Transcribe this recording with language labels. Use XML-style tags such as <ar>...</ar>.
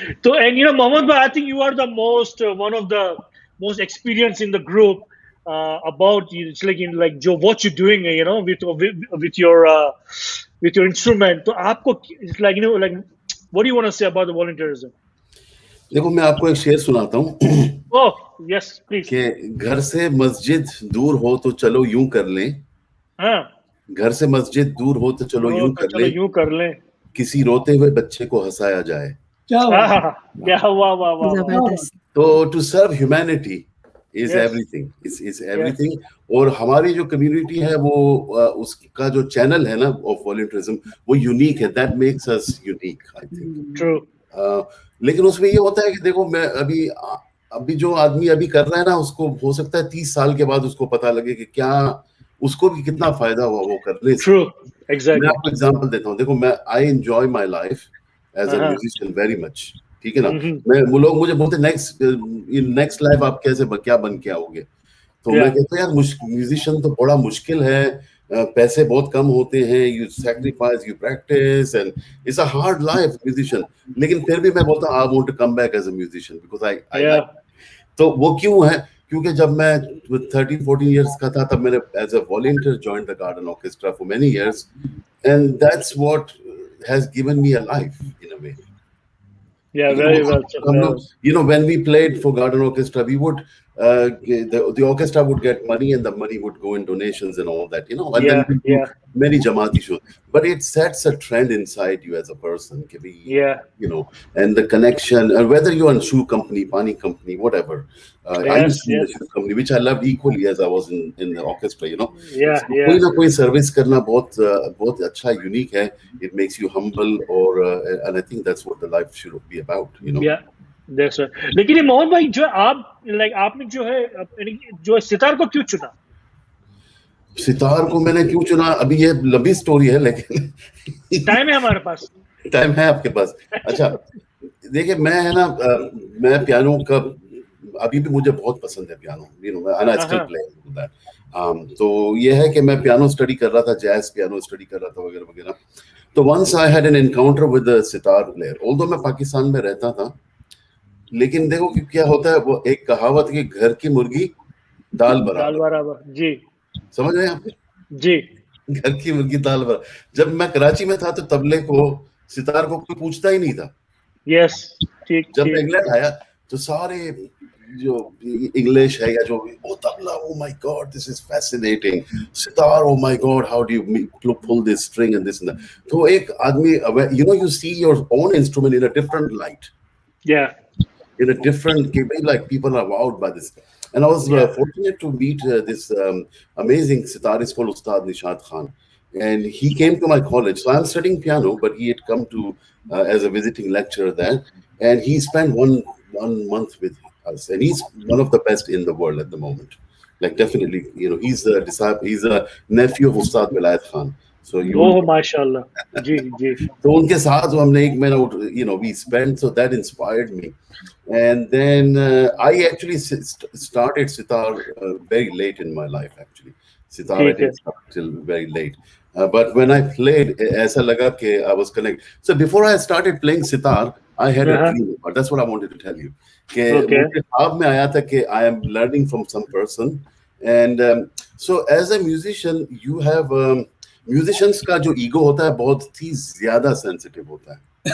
<en>So, and Mohammed bhai, I think you are the most one of the most experienced in the group about it's like Joe, what you're doing, with your instrument. So,</en> <hi>aapko,</hi> <en>it's like what do you want to say about the volunteerism?</en> <hi>देखो मैं आपको एक शेर सुनाता हूँ</hi> <en>Oh, yes, please.</en> <hi>कि घर से मस्जिद दूर हो तो चलो यूं कर लें हाँ, घर से मस्जिद दूर हो तो चलो यूं कर चलो लें यूं कर लें किसी रोते हुए बच्चे को हंसाया जाए क्या वाह वाह वाह जबरदस्त तो</hi> <en>To serve humanity is Yes. Everything is everything</en> <hi>और हमारी जो कम्युनिटी है वो उसका जो चैनल है ना</hi> <en>of volunteerism</en> <hi>वो यूनिक है</hi> <en>that makes us unique I think true</en> <hi>लेकिन उसमें ये होता है कि देखो मैं अभी जो आदमी अभी कर रहा है ना उसको हो सकता है 30 साल के बाद उसको पता लगे कि क्या उसको भी कितना फायदा हुआ वो करने से</hi> <en>true</en> <hi>मैं</hi> <en>exactly</en> <hi>आपको एग्जांपल देता हूँ देखो मैं</hi> <en>I enjoy my life as a</en> <hi>हाँ।</hi> <en>musician very much</en> <hi>ठीक है ना मैं लोग मुझे बोलते नेक्स्ट लाइफ आप कैसे क्या बन के आओगे तो मैं कहता हूँ यार म्यूजिशियन तो बड़ा मुश्किल है पैसे बहुत कम होते हैं</hi> <en>you sacrifice you practice and it's a hard life musician</en> <hi>लेकिन फिर भी मैं बोलता हूँ</hi> <en>I want to come back as a musician because I</en> <hi>तो वो क्यों है क्योंकि जब मैं 13-14 इयर्स का था तब मैंने</hi> <en>As a volunteer joined the Garden Orchestra for many years and that's what has given me a life in a way Yeah, very well said. When we played for Garden Orchestra, we would the orchestra would get money, and the money would go in donations and all that. And then we do many Jamaati shows. But it sets a trend inside you as a person. And the connection, whether you're in shoe company, pani company, whatever. I used to be in the shoe company, which I loved equally as I was in the orchestra.</en> <hi>कोई ना कोई service करना बहुत अच्छा unique है.</hi> <en>It makes you humble, and I think that's what the life should be about. Yeah, that's right.</en> <hi>लेकिन ये मोहन भाई जो आपने जो है सितार को क्यों चुना? सितार को मैंने क्यों चुना, अभी ये लंबी स्टोरी है, लेकिन टाइम है हमारे पास, टाइम है आपके पास? अच्छा, देखिए मैं है ना, मैं पियानो का अभी भी मुझे बहुत पसंद है piano,</hi> <en>And I still play that.</en> <hi>तो ये है कि मैं पियानो स्टडी कर रहा था, जैज पियानो स्टडी कर रहा था वगैरह वगैरह। तो</hi> <en>once I had an encounter with the sitar player, although</en> <hi>मैं पाकिस्तान में रहता था, लेकिन देखो कि क्या होता है, वो एक कहावत की घर की मुर्गी दाल बराबर, जी समझ रहे हैं आप? जी, घर की मुर्गी दाल बराबर। जब मैं कराची में था तो तबले को, सितार को कोई पूछता ही नहीं था। यस, ठीक। जब मैं इंग्लैंड आया तो सारे जो इंग्लिश है या जो,</hi> <en>Oh tabla, oh my god this is fascinating, sitar, oh my god how do you pull this string and this and that.</en> <hi>तो एक आदमी,</hi> <en>you see your own instrument in a different light,</en> <hi>या</hi> <en>in a different, like people are wowed by this. And I was fortunate to meet this amazing sitarist called Ustad Nishad Khan, and he came to my college. So I'm studying piano, but he had come to as a visiting lecturer there, and he spent one month with us, and he's one of the best in the world at the moment. Like definitely, he's a disciple, he's a nephew of Ustad Vilayat Khan. So</en> <hi>ओह माशाल्लाह, जी जी। तो उनके साथ जो हमने एक महीना</hi> <en>we spent, so that inspired me. And then I actually started sitar very late in my life. Actually, sitar I didn't start till very late. But when I played,</en> <hi>ऐसा लगा कि</hi> <en>I was connected. So before I started playing sitar, I had a dream. But that's what I wanted to tell you.</en> <hi>कि मुझे ख्वाब में आया था कि</hi> <en>I am learning from some person. And so as a musician, you have musicians</en> <hi>का जो ego होता है बहुत ही ज्यादा sensitive होता है.</hi>